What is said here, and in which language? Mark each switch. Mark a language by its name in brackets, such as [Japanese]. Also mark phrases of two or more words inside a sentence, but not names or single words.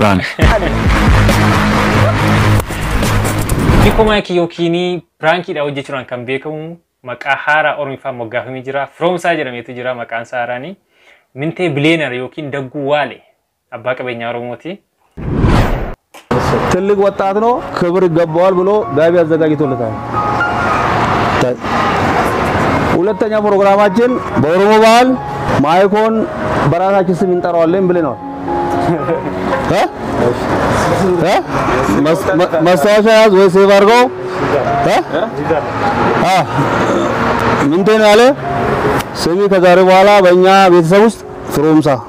[Oromo] Dikko maayikii yookiin piraankiidha hojjechuudhaan kan beekamu maqaa haaraa Oromiffaan moggaafamee jira. Firoomsaa jedhameetu jira maqaan isaa haaraanii. Mintee bileenar yookiin dagguu waale abbaa qabeenyaa Oromooti. [Amharic] ትልቅ ወጣት ነው ክብር ይገባዋል ብሎ ጋቢ አዘጋጅቶለታል። ሁለተኛ ፕሮግራማችን በኦሮሞ ባህል ማይኮን በራሳችን ስም እንጠራዋለን ብለናል። ማስታወሻ ያዝ ወይ ሴቭ አድርገው። ምንድን ነው ያለ ስሚ ከዛሬ በኋላ በእኛ ቤተሰብ ውስጥ ፍሮምሳ